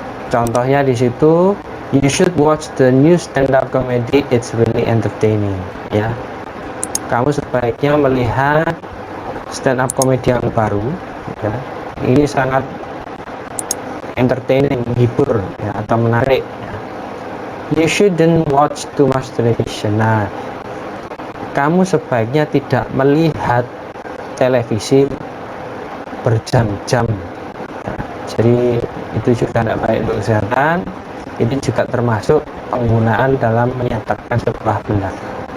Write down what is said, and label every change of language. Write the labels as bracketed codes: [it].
[en] Contohnya di situ, you should watch the new stand-up comedy, it's really entertaining, ya. [id] Kamu sebaiknya melihat stand-up comedy yang baru, ya. Ini sangat entertaining, menghibur, ya, atau menarik, ya. You shouldn't watch too much television. Nah, kamu sebaiknya tidak melihat televisi berjam-jam, ya. Jadi itu juga tidak baik untuk kesehatan. Ini juga termasuk penggunaan dalam menyatakan sebuah pendapat.